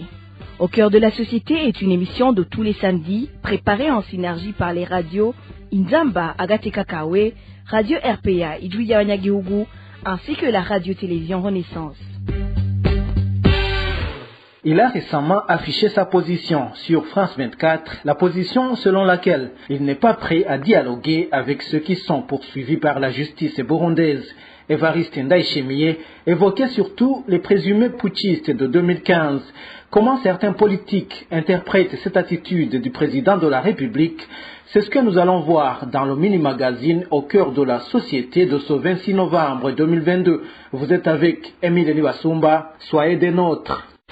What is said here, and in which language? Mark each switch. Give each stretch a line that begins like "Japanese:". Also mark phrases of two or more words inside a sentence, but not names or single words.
French: Au cœur de la société est une émission de tous les samedis, préparée en synergie par les radios Inzamba, Agateka Kawe, Radio RPA, Idouya Wanyagihugu, ainsi que la radio-télévision Renaissance. Il a récemment affiché sa position sur France 24, la position selon laquelle il n'est pas prêt à dialoguer avec ceux qui sont poursuivis par la justice burundaise. Evariste Ndayishimiye évoquait surtout les présumés putschistes de 2015. Comment certains politiques interprètent cette attitude du président de la République, c'est ce que nous allons voir dans le mini-magazine au cœur de la société de ce 26 novembre 2022. Vous êtes avec Emile Nibasumba, soyez des nôtres.